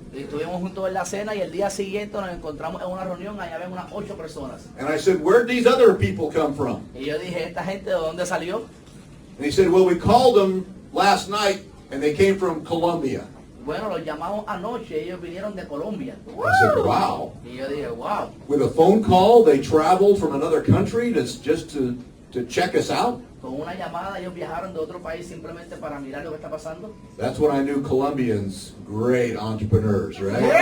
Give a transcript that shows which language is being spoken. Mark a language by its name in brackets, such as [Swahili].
[Spanish] Y estuvimos juntos en la cena y el día siguiente nos encontramos en una reunión, allá ven unas 8 personas. [English] And I said, where'd these other people come from? [Spanish] Y yo dije, ¿esta gente de dónde salió? [English] And he said, well, we called them last night, and they came from Colombia. [Spanish] Bueno, los llamamos anoche, ellos vinieron de Colombia. [English] I said, wow. [Spanish] Y yo dije, wow. [English] With a phone call, they traveled from another country just to check us out? [Spanish] Con una llamada ellos viajaron de otro país simplemente para mirar lo que está pasando. [English] That's when I knew Colombians, great entrepreneurs, right?